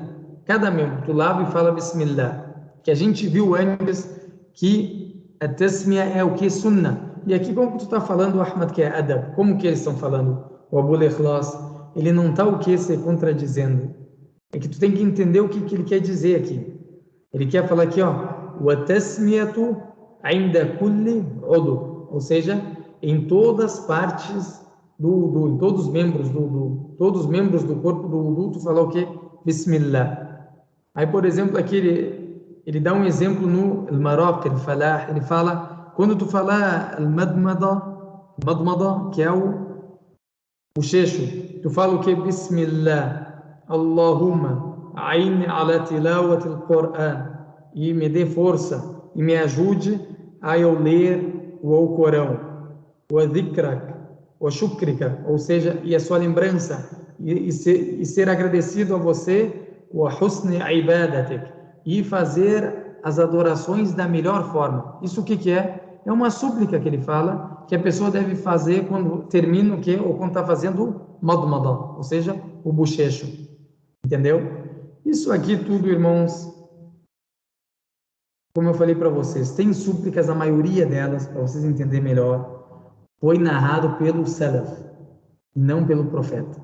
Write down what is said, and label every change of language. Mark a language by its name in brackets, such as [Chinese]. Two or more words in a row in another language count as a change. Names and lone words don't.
[Portuguese] Cada membro, tu lava e fala Bismillah. Que a gente viu antes que a tasmiya é o que? Sunnah. E aqui como tu está falando, Ahmad, que é adab. Como que eles estão falando? O Abu Ikhlas, ele não está o que? Se contradizendo. É que tu tem que entender o que ele quer dizer aqui. Ele quer falar aqui, ó, [Arabic] والتسمية عند كل عضو, [Portuguese] ou seja, em todas partes em todos os membros todos os membros do corpo do wudu, tu falar o quê? Bismillah. Aí, por exemplo, aqui ele dá um exemplo no al-maraq, al-falah, ele fala, quando tu falar al-madmada, que é o bochecho, tu fala o quê? [Arabic] بسم الله، اللهم، أعني على تلاوة القرآن, [Portuguese] e me dê força, e me ajude a eu ler o Alcorão, [Arabic] وذكرك، وشكرك, [Portuguese] ou seja, e a sua lembrança, e ser agradecido a você, [Arabic] وحسن عبادتك, [Portuguese] e fazer as adorações da melhor forma. Isso o que é? É uma súplica que ele fala, que a pessoa deve fazer quando termina o quê? Ou quando está fazendo madmada, ou seja, o bochecho. Entendeu? Isso aqui tudo, irmãos, como eu falei para vocês, tem súplicas, a maioria delas, para vocês entenderem melhor, foi narrado pelo Salaf, não pelo profeta.